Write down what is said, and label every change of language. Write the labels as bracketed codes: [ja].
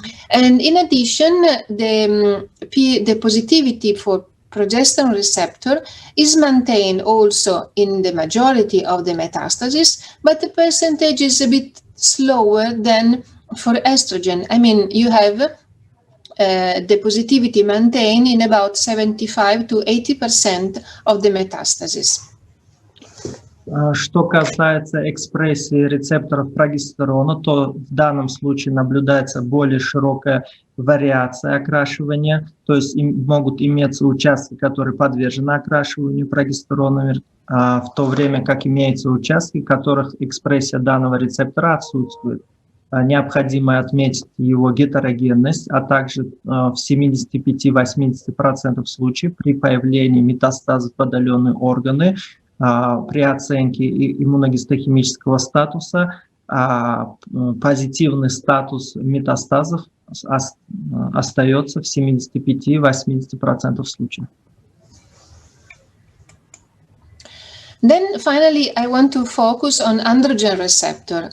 [en] And in addition, the positivity for progesterone receptor is maintained also in the majority of the metastases, but the percentage is a bit slower than for estrogen. I mean, you have the positivity maintained in about 75 to 80% of the metastases. [ru] Что касается экспрессии рецепторов прогестерона, то в данном случае наблюдается более широкая вариация окрашивания, то есть могут иметься участки, которые подвержены окрашиванию прогестерона, в то время как имеются участки, в которых экспрессия данного рецептора отсутствует. Необходимо отметить его гетерогенность, а также в 75-80% случаев при появлении метастазов в отдаленные органы, при оценке иммуногистохимического статуса позитивный статус метастазов остается в 75-80% случаев. [en] Then finally, I want to focus on androgen receptor.